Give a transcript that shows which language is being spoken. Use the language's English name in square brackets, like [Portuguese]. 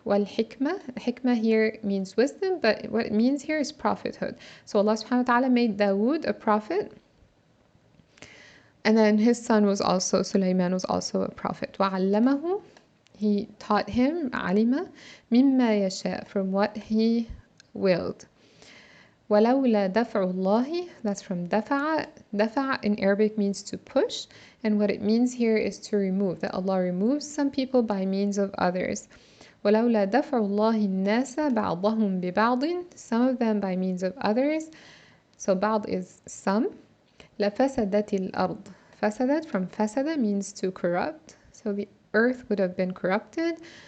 [English] Wal-hikmah, hikmah here means wisdom, but what it means here is prophethood. So Allah subhanahu wa ta'ala made Dawood a prophet, and then his son was also, Sulaiman was also a prophet. وَعَلَّمَهُ, he taught him, alima, [Arabic] مِمَّا يَشَاء, [English] from what he willed. [Arabic] وَلَوْلَا دَفْعُ اللَّهِ, [English] that's from [Arabic] دَفَعَ. [English] دَفَعَ in Arabic means to push, and what it means here is to remove, that Allah removes some people by means of others. [Arabic] وَلَوْلَا دَفْعُ اللَّهِ النَّاسَ بَعْضَهُمْ بِبَعْضٍ, [English] some of them by means of others, so بَعْض is some. [Arabic] لَفَسَدَتِ الْأَرْض, [English] فَسَدَت from فَسَدَ means to corrupt, so the earth would have been corrupted.